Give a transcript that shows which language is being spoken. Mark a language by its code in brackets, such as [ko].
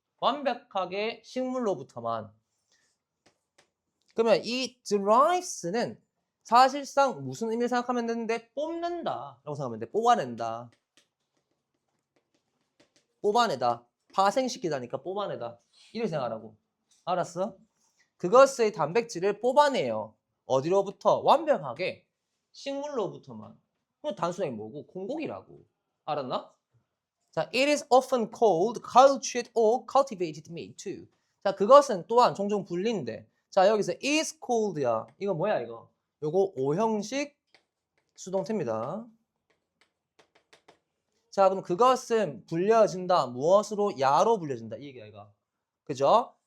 [ko] 완벽하게 식물로부터만. 그러면 이 derives는 사실상 무슨 의미를 생각하면 되는데 뽑는다 라고 생각하면 돼. 뽑아낸다. 뽑아내다. 파생시키다니까 뽑아내다. 이렇게 생각하라고. 알았어? 그것의 단백질을 뽑아내요. 어디로부터? 완벽하게 식물로부터만. 그럼 단순하게 뭐고? 공복이라고. 알았나? [en] 자, it is often called cultured or cultivated meat too. [ko] 자, 그것은 또한 종종 불린대. 자, 여기서 is called야. 이거 뭐야 이거? 요거 O형식 수동태입니다. 자, 그럼 그것은 불려진다. 무엇으로? 야로 불려진다. 이 얘기야 이거. 그죠?